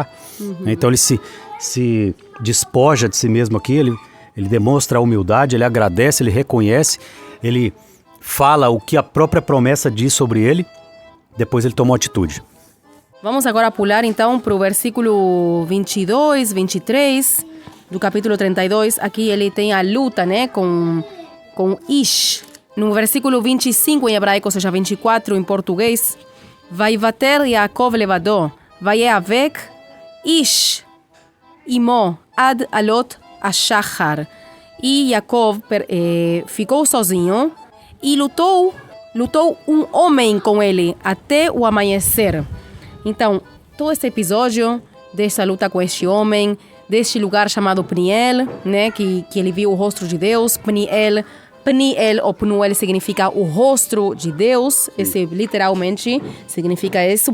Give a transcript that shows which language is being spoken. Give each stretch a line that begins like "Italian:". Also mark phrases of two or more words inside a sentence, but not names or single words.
Portuguese: Então ele se despoja de si mesmo aqui, ele demonstra a humildade, ele agradece, ele reconhece, ele fala o que a própria promessa diz sobre ele, depois ele toma uma atitude. Vamos agora pular então para o versículo 22, 23 do capítulo 32. Aqui ele tem a luta, né, com Ish. No versículo 25 em hebraico, ou seja, 24 em português,
Hebrew: ויותר יעקב לבדו ויאבק איש עמו עד עלות השחר.
Portuguese: E Yaakov ficou sozinho e lutou um homem com ele até o amanhecer. Então, todo esse episódio dessa luta com este homem, deste lugar chamado Pniel, né, que ele viu o rosto de Deus, Pniel ou Pnuel significa o rosto de Deus, esse literalmente significa isso.